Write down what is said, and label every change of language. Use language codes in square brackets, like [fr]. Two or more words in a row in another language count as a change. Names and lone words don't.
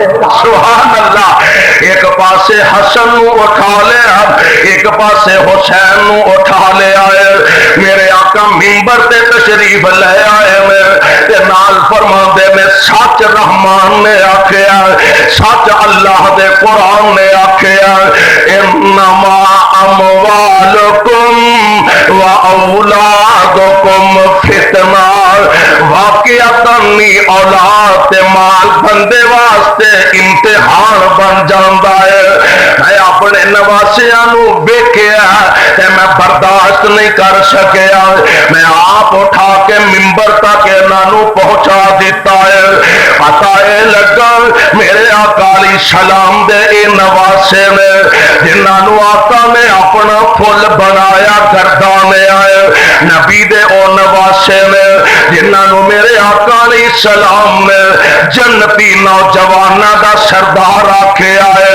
[ar] سبحان الله [pa] ایک پاسے حسن نوں اٹھا لیا ایک پاسے حسین نوں اٹھا لیا ہے. میرے آقا منبر تے تشریف لے آئے تے نال فرماندے نے سچ رحمان نے آکھیا سچ اللہ دے قرآن نے آکھیا [ar] إنما أموالكم و أولادكم فتنة. [ur] واقعتاً اولاد تے مال بندے واسطے امتحان بن جاتا ہے. [pa] میں اپنے اپنے نواسیاں نو ویکھیا تے میں برداشت نہیں کر سکیا، میں آپ اٹھا کے ممبر تک انہاں نو پہنچا دیتا ہے۔ پتہ اے لگا میرے آقا علیہ السلام دے اے نواسے نے جنہاں نو آقا نے اپنا پھل بنایا گردانے آئے، نبی دے او نواسے نے جنہاں نو میرے آقا علیہ السلام نے جنتی نوجوانہ دا سردار آکھے آئے۔